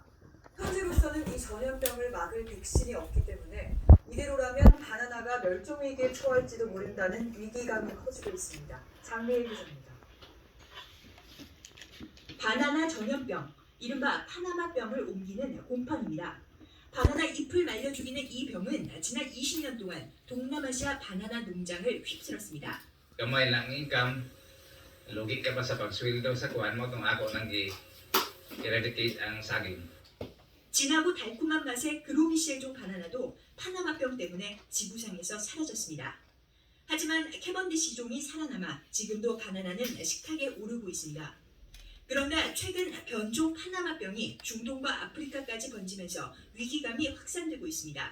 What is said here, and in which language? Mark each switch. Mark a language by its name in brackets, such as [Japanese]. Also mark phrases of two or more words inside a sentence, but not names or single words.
[Korean] 현재로서는 이 전염병을 막을 백신이 없기 때문에 이대로라면 바나나가 멸종위기에 처할지도 모른다는 위기감이 커지고 있습니다. 장미일 기자입니다. 바나나 전염병, 이른바 파나마병을 옮기는 곰팡입니다. 바나나 잎을 말려 죽이는 이 병은 지난 20년 동안 동남아시아 바나나 농장을 휩쓸었습니다. [Cebuano] Gamay lang income, lugi ka pa sa pagsweldo sa kuhan mo kung ako nang i-eradicate ang saging. [Korean] 진하고 달콤한 맛의 그로미시엘종 바나나도 파나마병 때문에 지구상에서 사라졌습니다. 하지만 캐번디시종이 살아남아 지금도 바나나는 식탁에 오르고 있습니다. 그러나 최근 변종 파나마병이 중동과 아프리카까지 번지면서 위기감이 확산되고 있습니다.